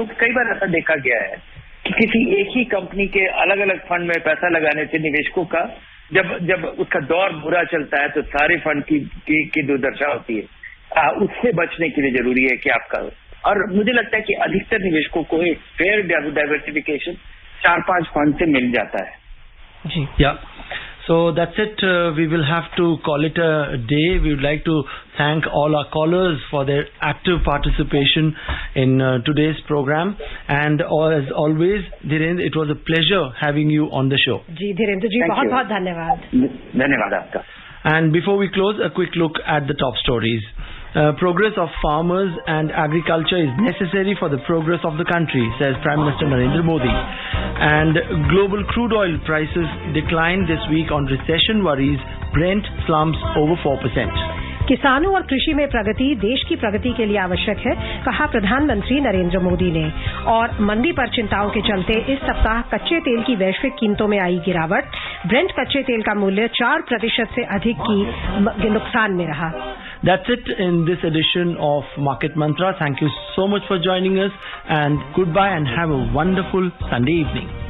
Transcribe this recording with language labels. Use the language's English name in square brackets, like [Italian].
[Hindi] क्योंकि कई बार ऐसा देखा गया है कि किसी एक ही कंपनी के अलग अलग फंड में पैसा लगाने से निवेशकों का जब उसका दौर बुरा चलता है, तो सारे फंड की दुर्दशा होती है. उससे बचने के लिए जरूरी है कि आपका, और मुझे लगता है कि अधिकतर निवेशकों को एक फेयर डाइवर्सिफिकेशन 4-5 फंड से मिल जाता है. जी, या [English] so that's it. We will have to call it a day. We would like to thank all our callers for their active participation in today's program. And as always, Dhirendra, it was a pleasure having you on the show. [Hindi] जी धीरेन्द्र जी, बहुत-बहुत धन्यवाद. धन्यवाद आपका. [English] And before we close, a quick look at the top stories. Progress of farmers and agriculture is necessary for the progress of the country, says Prime Minister Narendra Modi. And global crude oil prices declined this week on recession worries. Brent slumps over 4%. [Hindi] किसानों और कृषि में प्रगति देश की प्रगति के लिए आवश्यक है, कहा प्रधानमंत्री नरेंद्र मोदी ने. और मंदी पर चिंताओं के चलते इस सप्ताह कच्चे तेल की वैश्विक कीमतों में आई गिरावट. ब्रेंट कच्चे तेल का मूल्य 4% से अधिक की नुकसान में रहा. [English] That's it in this edition of Market Mantra. Thank you so much for joining us, and goodbye and have a wonderful Sunday evening.